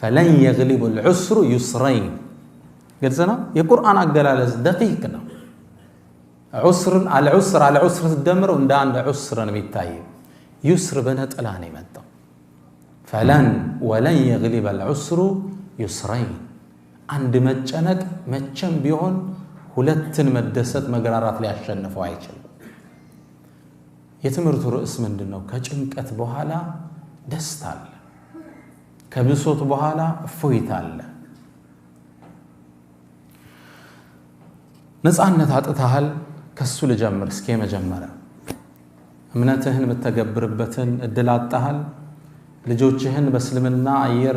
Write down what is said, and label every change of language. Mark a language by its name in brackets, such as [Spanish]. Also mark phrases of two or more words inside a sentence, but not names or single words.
[Arabic] فلن يغلب العسر يسرين قلنا [Amharic] የቁርአን አገላለጽ [Arabic] دقيق ነው عسر على عسر الدمر [Amharic] እንደ አንድ عسر ነው የሚታየው يسر በነጠላ ነው የመጣው [Arabic] فلن ولن يغلب العسر يسرين [Amharic] አንድ መጨነቅ መቼም ቢሆን ሁለትን መደሰት መግራራት ሊያሸንፈው አይችልም የትምርቱ ርዕስ ምንድነው ከጭንቀት በኋላ ደስታ አለ ከብሶት በኋላ እፎይታ አለ ነፃነት አጥተሃል ከሱ ልጀምር እስኪ መጀመሪያ እምነትህን መተገብርበትን እድል አጣሃል ልጆችህን በእስልምና አየር